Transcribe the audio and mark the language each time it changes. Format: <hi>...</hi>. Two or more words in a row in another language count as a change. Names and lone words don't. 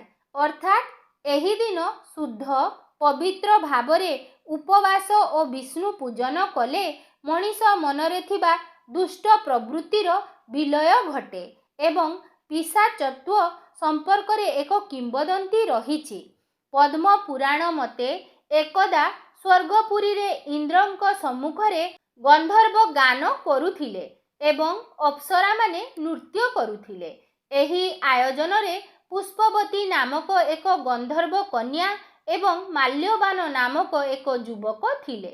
<or>ଅର୍ଥାତ ଏହି ଦିନ ଶୁଦ୍ଧ ପବିତ୍ର ଭାବରେ ଉପବାସ ଓ ବିଷ୍ଣୁ ପୂଜନ କଲେ ମନୀଷ ମନରେ ଥିବା ଦୁଷ୍ଟ ପ୍ରବୃତ୍ତିର ବିଲୟ ଘଟେ ଏବଂ ପିଶାଚତ୍ୱ ସମ୍ପର୍କ ରେ ଏକ କିମ୍ବଦନ୍ତୀ ରହିଛି। ପଦ୍ମ ପୁରାଣ ମତେ ଏକଦା ସ୍ୱର୍ଗପୁରୀ ରେ ଇନ୍ଦ୍ରଙ୍କ ସମ୍ମୁଖରେ ଗନ୍ଧର୍ବ ଗାନ କରୁଥିଲେ ଏବଂ ଅପ୍ସରା ମାନେ ନୃତ୍ୟ କରୁଥିଲେ। ଏହି ଆୟୋଜନ ରେ ପୁଷ୍ପବତୀ ନାମକ ଏକ ଗନ୍ଧର୍ବ କନ୍ୟା ଏବଂ ମାଲ୍ୟବାନ ନାମକ ଏକ ଯୁବକ ଥିଲେ।</or>